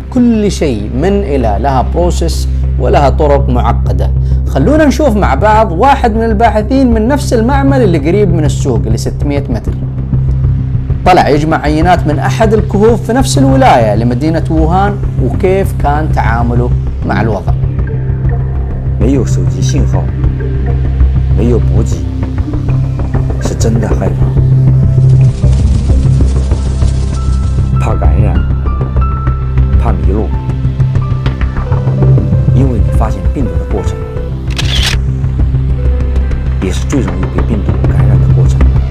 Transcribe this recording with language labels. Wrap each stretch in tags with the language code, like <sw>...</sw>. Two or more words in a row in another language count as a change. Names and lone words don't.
<ar>كل شيء من إلى لها بروسيس ولها طرق معقدة. خلونا نشوف مع بعض واحد من الباحثين من نفس المعمل اللي قريب من السوق اللي 600 متر، طلع يجمع عينات من أحد الكهوف في نفس الولاية لمدينة ووهان، وكيف كان تعامله مع الوضع.</ar> <zh>没有手机信号，没有补给，是真的害怕，怕感染，怕迷路，因为你发现病毒的过程，也是最容易被病毒感染的过程。</zh>